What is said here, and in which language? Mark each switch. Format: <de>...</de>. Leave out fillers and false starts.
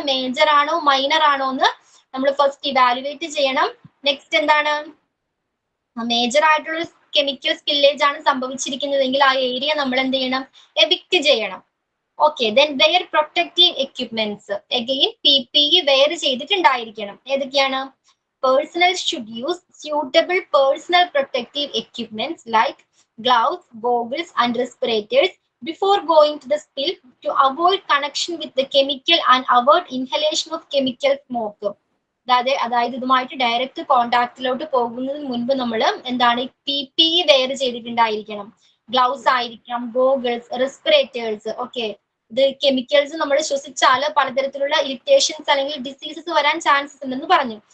<ml>Major ആണോ minor ആണോ എന്ന് നമ്മൾ ഫസ്റ്റ് ഇവാലുവേറ്റ് ചെയ്യണം. നെക്സ്റ്റ് എന്താണ്? മേജർ ആയിട്ടുള്ള കെമിക്കൽ സ്പില്ലേജ് ആണ് സംഭവിച്ചിരിക്കുന്നതെങ്കിൽ ആ ഏരിയ നമ്മൾ എന്ത് ചെയ്യണം? എവിക്ട് ചെയ്യണം. Okay, then wear protective equipments. Again PPE wear ചെയ്തിട്ടുണ്ടായിരിക്കണം. ഏതൊക്കെയാണ്?</ml> <en>Personnel should use suitable personal protective equipments like gloves, goggles, and respirators before going to the spill to avoid connection with the chemical and avoid inhalation of chemical smoke.</en> <ml>അതായത് ഇതുമായിട്ട് direct കോണ്ടാക്റ്റിലോട്ട് പോകുന്നതിന് മുൻപ് നമ്മൾ എന്താണ് PPE wear ചെയ്തിട്ടുണ്ടായിരിക്കണം. Gloves ആയിരിക്കണം, goggles, respirators. Okay, ഇത് chemicals നമ്മൾ ശ്വസിച്ചാൽ പലതരത്തിലുള്ള ഇറിറ്റേഷൻസ് അല്ലെങ്കിൽ ഡിസീസസ് വരാൻ ചാൻസസ് ഉണ്ടെന്ന് പറഞ്ഞു.</ml>